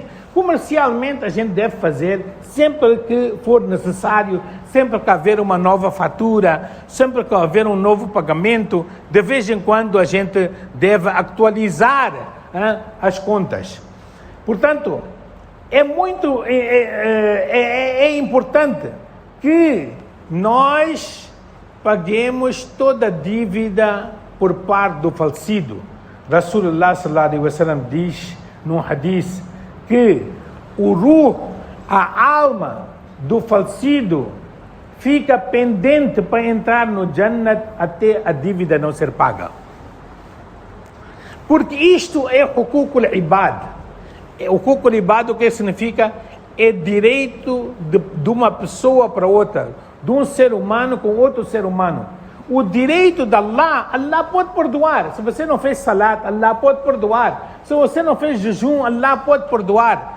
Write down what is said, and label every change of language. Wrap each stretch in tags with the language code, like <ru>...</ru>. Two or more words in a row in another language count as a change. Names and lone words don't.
<pt>Comercialmente a gente deve fazer sempre que for necessário, sempre que haver uma nova fatura, sempre que haver um novo pagamento, de vez em quando a gente deve atualizar as contas. Portanto, é importante que nós paguemos toda a dívida por parte do falecido.</pt> <ar>رسول الله صلى الله عليه وسلم</ar> <pt>diz num hadith que o ruh, a alma do falecido, fica pendente para entrar no Jannat até a dívida não ser paga. Porque isto é</pt> <ar>حقوق العباد. حقوق العباد,</ar> <pt>o que significa? É direito de uma pessoa para outra, de um ser humano com outro ser humano. O direito de Allah, Allah pode perdoar. Se você não fez salat, Allah pode perdoar. Se você não fez jejum, Allah pode perdoar.</pt>